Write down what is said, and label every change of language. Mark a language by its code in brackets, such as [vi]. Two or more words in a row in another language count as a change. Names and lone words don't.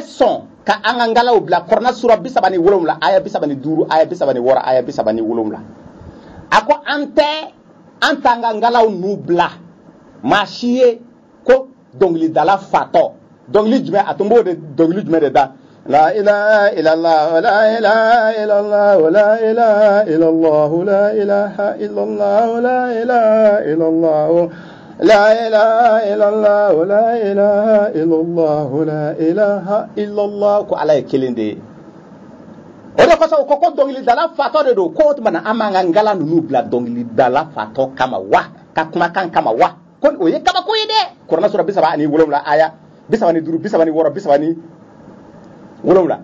[bm] sɔn ka an ka ngalaw bila kɔrɔna sura 37 aya 35 aya 36 aya 37 a ko an t'an ka ngalaw n'u bila maa si ye ko dɔnkilidala fatɔ dɔnkili jumɛn a tun b'o de dɔnkili jumɛn de da [ar] لا إله إلا الله لا إله إلا الله لا إله إلا الله لا إله إلا الله لا إله إلا الله لا إله إلا الله لا إله إلا الله لا إله إلا الله [bm] ko ala ye kelen de ye o de kosɔn ko dɔnkilidala fatɔ de don ko tuma na an b'an ka ngala ninnu bila dɔnkilidala fatɔ kama wa ka kumakan kama wa ko o ye kabako ye dɛ kɔrɔna sura 37 aya 35 36 37